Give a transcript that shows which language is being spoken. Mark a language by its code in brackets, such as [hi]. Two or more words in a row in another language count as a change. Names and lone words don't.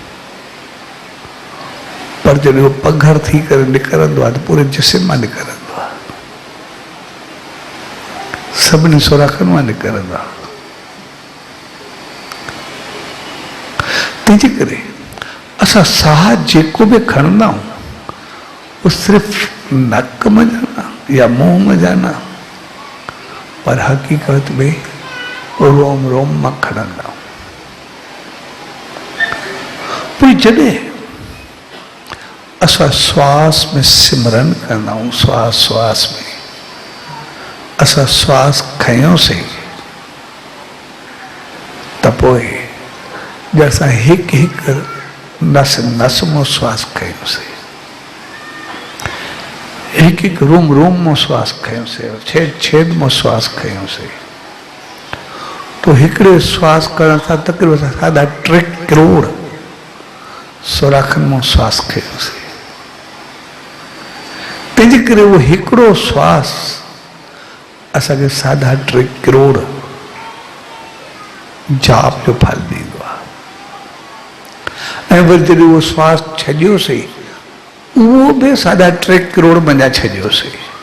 [sd] पर जॾहिं उहो पघर थी करे निकिरंदो आहे त पूरे जिस्म मां निकिरंदो आहे सभिनी सुराखनि मां निकिरंदो आहे तंहिंजे करे असां साह जेको बि खणंदा आहियूं वो सिर्फ़ नक में जाना या मुंह में जाना पर हकीकत में रोम रोम में खणंदा आहियूं पोइ जॾहिं असां श्वास में सिमरन कंदा आहियूं श्वास श्वास में असां श्वास खयोंसीं त पोइ जैसा हिकु हिकु नस नस में श्वास खयोंसीं हिकु हिकु रोम रोम में श्वास खयोंसीं छेद छेद में श्वास खयोंसीं तो हिकिड़े श्वास करण सां तक़रीबन 3.5 करोड़ सुराखनि में श्वास खयोंसीं तंहिंजे करे उहो हिकिड़ो श्वास असांखे 3.5 करोड़ जाप जो फल ॾींदो आहे ऐं वरी जॾहिं उहो श्वास छॾियोसीं उहो बि 3.5 करोड़ मञा छॾियोसीं